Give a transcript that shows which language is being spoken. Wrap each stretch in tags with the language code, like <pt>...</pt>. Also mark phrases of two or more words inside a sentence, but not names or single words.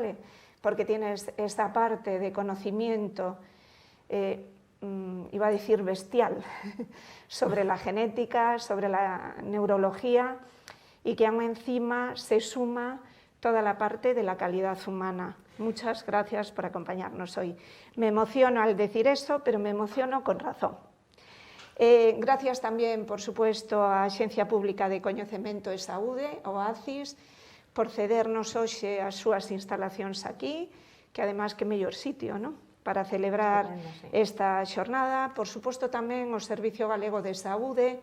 <es>Porque tienes esta parte de conocimiento iba a decir bestial, sobre la genética, sobre la neurología, y que aún encima se suma toda la parte de la calidad humana. Muchas gracias por acompañarnos hoy. Me emociono al decir eso, pero me emociono con razón.</es> <gl>Gracias tamén,</gl> <es>por supuesto,</es> <gl>á Axencia Pública de Coñecemento e Saúde, o ACIS, por cedernos hoxe as súas instalacións aquí, que ademais que mellor sitio, non? Para celebrar esta xornada. Por suposto tamén o Servicio Galego de Saúde.</gl>